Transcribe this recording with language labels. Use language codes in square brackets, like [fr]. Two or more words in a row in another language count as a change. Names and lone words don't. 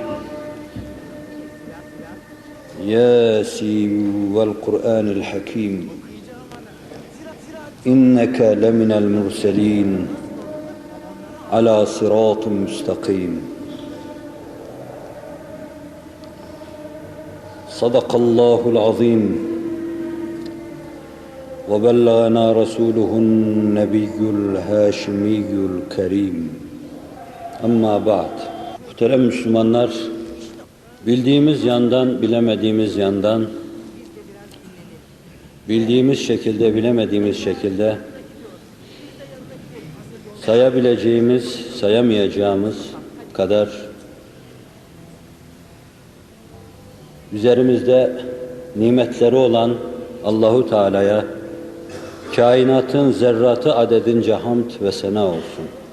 [ar] ياسين والقرآن الحكيم إنك لمن المرسلين على صراط مستقيم. صدق الله العظيم وبلغنا رسوله النبي الهاشمي الكريم. أما بعد. [tr] Muhterem Müslümanlar, bildiğimiz yandan, bilemediğimiz yandan, bildiğimiz şekilde, bilemediğimiz şekilde sayabileceğimiz, sayamayacağımız kadar üzerimizde nimetleri olan Allahu Teala'ya kainatın zerratı adedince hamd ve sena olsun.